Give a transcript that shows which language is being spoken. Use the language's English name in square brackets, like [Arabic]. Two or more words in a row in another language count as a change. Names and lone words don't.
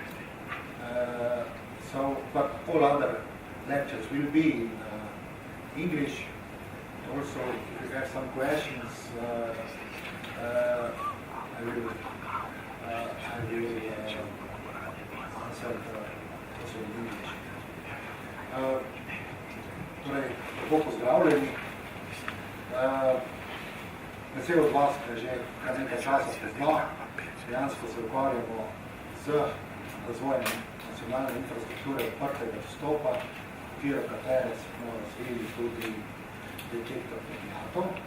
[English] But all other lectures will be in English. Also, if you have some questions, I will answer also in English. [Slovenian] Torej, lepo pozdravljeni. Vesel od vas, ki že kar nekaj časa pozna. Dejansko se ukvarjamo z razvojem nacionalne infrastrukture odprtega dostopa, v okviru katere smo razvili tudi detektor predmetov.